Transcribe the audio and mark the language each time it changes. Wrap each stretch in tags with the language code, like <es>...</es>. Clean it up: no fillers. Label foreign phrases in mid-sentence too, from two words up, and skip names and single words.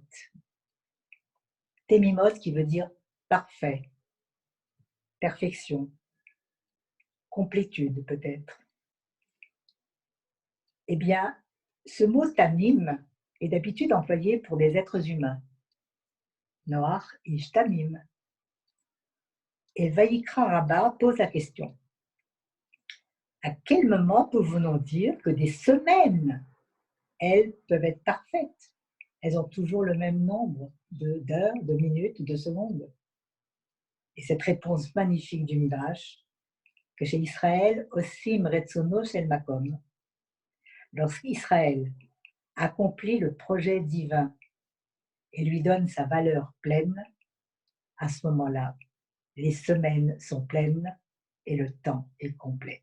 <fr>Témimot qui veut dire parfait, perfection, complétude peut-être. Eh bien, ce mot tamim est d'habitude employé pour des êtres humains.</fr> <he>נח איש תמים.</he> <fr>Et Vayikra Rabbah pose la question. À quel moment pouvons-nous dire que des semaines, elles peuvent être parfaites? Elles ont toujours le même nombre d'heures, de minutes, de secondes. Et cette réponse magnifique du Midrash, que chez Israël,</fr> <he>עושים רצונו של מקום,</he> <fr>lorsqu'Israël accomplit le projet divin et lui donne sa valeur pleine, à ce moment-là, les semaines sont pleines et le temps est complet.</fr>